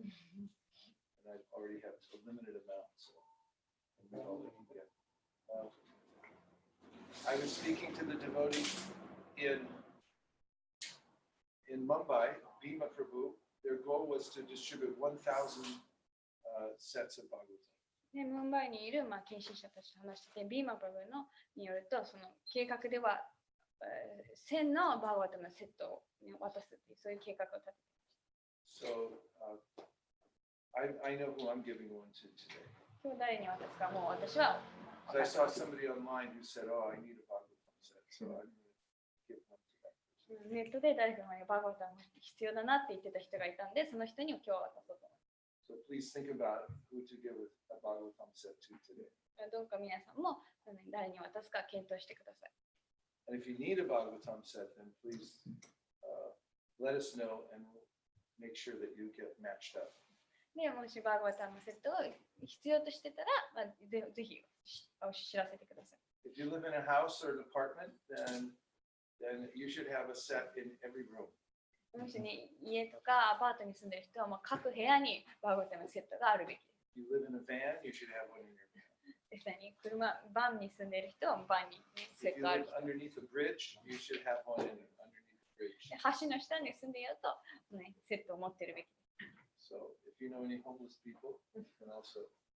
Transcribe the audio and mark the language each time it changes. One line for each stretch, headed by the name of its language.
English: And I already have a limited amount, so that's all I can get. I was speaking to the devotees in Mumbai, Bhima Prabhu. Their goal was to distribute 1,000 sets of Bhagavatam.
Japanese: ムンバイにいる近親者たちと話してて、ビーマプラブによると、その計画では1000のバーガータマのセットを渡すという、そういう計画を立てていました。
English: So I know who I'm giving one to today.
Japanese: 今日誰に渡すかもう私は。
English: So I saw somebody online who said, "Oh, I need a Bhagavatam set," so I'm going to give one to that person.
Japanese: ネットで誰かがバーガータマ必要だなって言ってた人がいたんで、その人に今日は渡そうと思います。
English: So please think about who to give a Bhagavatam set to today.
Japanese: どうか皆さんも誰に渡すか検討してください。
English: And if you need a Bhagavatam set, then please let us know and we'll make sure that you get matched up.
Japanese: でもしバーガータマセットを必要としてたら、ぜひ知らせてください。
English: If you live in a house or an apartment, then you should have a set in every room.
Japanese: もしね、家とかアパートに住んでる人は各部屋にバーガータマセットがあるべきです。
English: You live in a van, you should have one in your van.
Japanese: 実際にバンに住んでる人はバンにセットがある。
English: If you live underneath a bridge, you should have one underneath the bridge.
Japanese: 橋の下に住んでいると、セットを持ってるべきです。
English: So if you know any homeless people, you can also